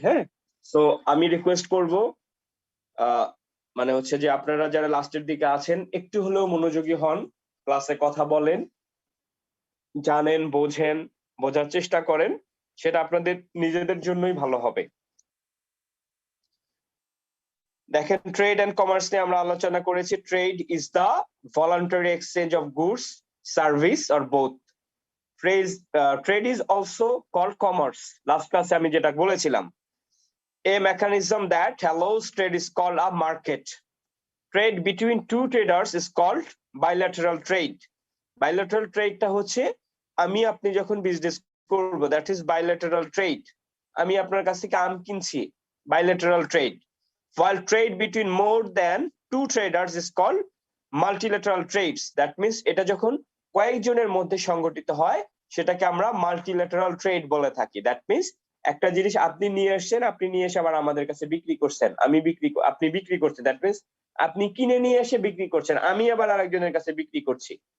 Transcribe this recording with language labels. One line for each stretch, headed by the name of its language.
Bangla: হ্যাঁ, তো আমি রিকোয়েস্ট করব মানে হচ্ছে যে আপনারা যারা লাস্টের দিকে আছেন একটু হলেও মনোযোগী হন, ক্লাসে কথা বলেন, জানেন, বোঝেন, বোঝার চেষ্টা করেন, সেটা আপনাদের নিজেদের জন্যই ভালো হবে। দেখেন, ট্রেড এন্ড কমার্স নিয়ে আমরা আলোচনা করেছি।
English: Trade is the voluntary exchange of goods, service, or both. Trade is also called commerce. Last class
Bangla: আমি যেটা বলেছিলাম,
English: a mechanism that allows trade is called a market. Trade between two traders is called bilateral trade.
Bangla: Bilateral trade টা হচ্ছে আমি আপনি যখন business করব,
English: that is bilateral trade.
Bangla: আমি আপনার কাছ থেকে আম কিনছি, bilateral trade.
English: While trade between more than two traders is called multilateral trades. That means
Bangla: এটা যখন কয়েকজনের মধ্যে সংগঠিত হয় সেটাকে আমরা মাল্টিল্যাটারাল ট্রেড বলে থাকি। দ্যাট মিন্স একটা জিনিস আপনি নিয়ে আসছেন, আপনি নিয়ে এসে আবার আমাদের কাছে বিক্রি করছেন, আপনি বিক্রি করছেন, দ্যাট মিন্স আপনি কিনে নিয়ে এসে বিক্রি করছেন, আমি আবার আরেকজনের কাছে বিক্রি করছি।